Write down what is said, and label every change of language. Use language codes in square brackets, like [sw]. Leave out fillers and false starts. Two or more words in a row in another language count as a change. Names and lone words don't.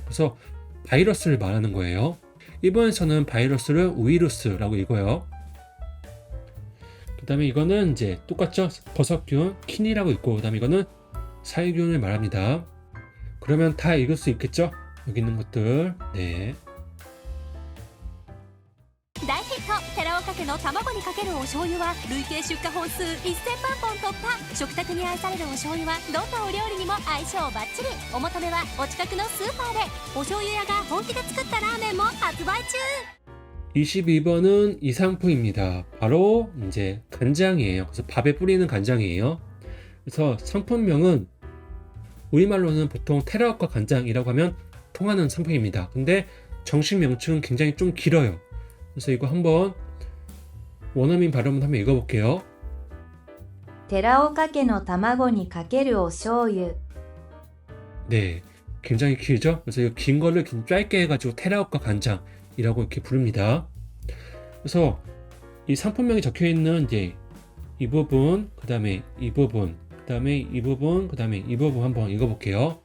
[ko] 그래서 바이러스를 말하는 거예요. 일본에서는 바이러스를 우이루스라고 읽어요. 그 다음에 이거는 이제 똑같죠? 버섯균, 킨이라고 읽고 그 다음에 이거는 살균을 말합니다. 그러면 다 읽을 수 있겠죠? 여기 있는 것들. 네. [ja] 大ヒット寺尾かけの卵にかけるお醤油は累計出荷本数1000万本突破。食卓に愛されるお醤油はどんなお料理にも相性バッチリ。お求めはお近くのスーパーで。お醤油屋が本気で作ったラーメンも発売中。 [ko] 22번은 이 상품입니다. 바로 이제 간장이에요. 그래서 밥에 뿌리는 간장이에요. 그래서 상품명은 우리말로는 보통 테라우카 간장이라고 하면 통하는 상품입니다. 근데 정식 명칭은 굉장히 좀 길어요. 그래서 이거 한번 원어민 발음을 한번 읽어볼게요. [ja] 寺岡家の卵にかけるお醤油。 [ko] 네, 굉장히 길죠? 그래서 이 긴 거를 좀 짧게 해가지고 테라우카 간장이라고 이렇게 부릅니다. 그래서 이 상품명이 적혀있는 이제 이 부분, 그 다음에 이 부분, 그 다음에 이 부분, 그 다음에 이 부분 한번 읽어볼게요.